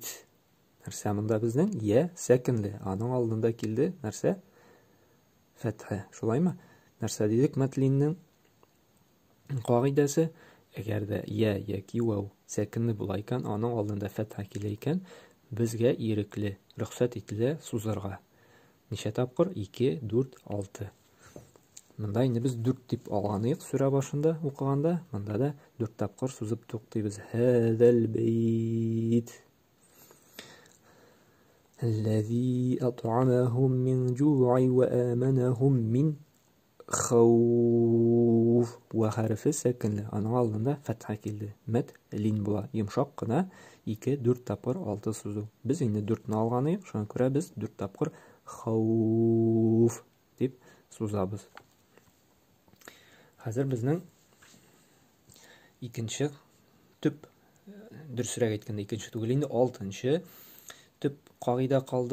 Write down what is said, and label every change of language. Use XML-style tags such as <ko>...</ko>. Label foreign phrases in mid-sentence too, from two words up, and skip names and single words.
<tt>Нәрсә монда безнең? Я сәкинле. Аның алдында килде нәрсә? Фатха. Шулаймы? Нәрсә дидек матлиннең кагыйдәсе? Әгәр дә я яки вау сәкинле була икән, аның алдында фатха килә икән,</tt> <uz>bizga irikli ruxsat etildi so'zlarga. Necha tapqir? 2, 4, 6. Bunda endi biz 4 deb olgan edik sura boshida o'qiganda, bunda da 4 tapqir so'zib to'xtaymiz.</uz> <ar>هذا البيت الذي أطعمهم من جوع وآمنهم من خوف.</ar> <uz>Wa harfi sakinli.</uz> <tt>Aның алдында фатха келді. Мат лин була. Йомшак кына 2, 4 тапкыр 6 сүзү. Biz инде 4-не алган идек, шуңа күрә без 4 тапкыр хауф дип сузабыз. Хәзер безнең икенче төп, дөресрәк әйткәндә икенче түгел инде 6-нчы төп кагыйда калды.</tt>